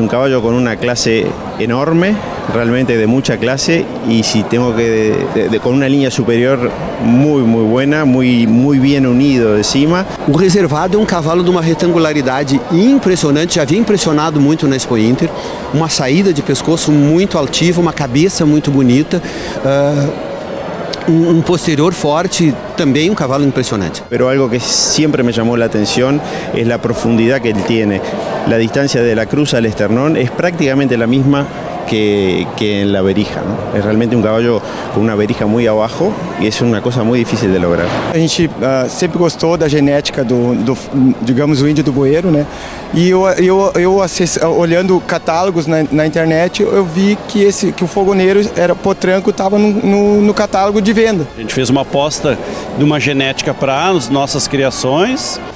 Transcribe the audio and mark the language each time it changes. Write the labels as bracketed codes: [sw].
[es] un caballo con una clase enorme, realmente de mucha clase, y si tengo que con una línea superior muy buena, muy bien unido de cima. [pt] O reservado é um cavalo de uma retangularidade impressionante, já havia impressionado muito na Expo Inter, uma saída de pescoço muito altiva, uma cabeça muito bonita, [es] un posterior forte, también un caballo impresionante. Pero algo que siempre me llamó la atención es la profundidad que él tiene. La distancia de la cruz al esternón es prácticamente la misma que en la verija, ¿no? Es realmente un caballo con una verija muy abajo y es una cosa muy difícil de lograr. [pt] A gente sempre gostou da genética digamos, o índio do Bueiro, né? E eu olhando catálogos na internet, eu vi que o Fogoneiro potranco estava no catálogo de venda. A gente fez uma aposta de uma genética para as nossas criações.